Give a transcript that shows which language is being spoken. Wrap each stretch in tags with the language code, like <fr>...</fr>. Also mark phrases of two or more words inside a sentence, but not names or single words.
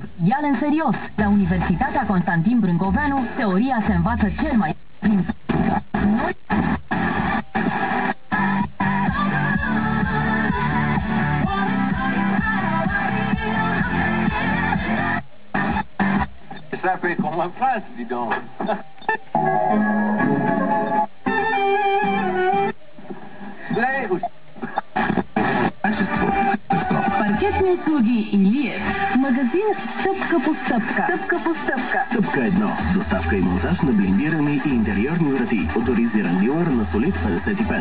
<ro>Ia-l în serios. La Universitatea Constantin Brâncoveanu, teoria se învață cel mai prin noi.</ro> <fr>Ça fait comme en France, dis donc.</fr> <bg>Паркетни услуги Илиев. Магазин стъпка по стъпка. Стъпка по стъпка. Стъпка 1. Доставка и монтаж на блиндирани и интериорни врати. Оторизиран дилър на Солид 55.</bg>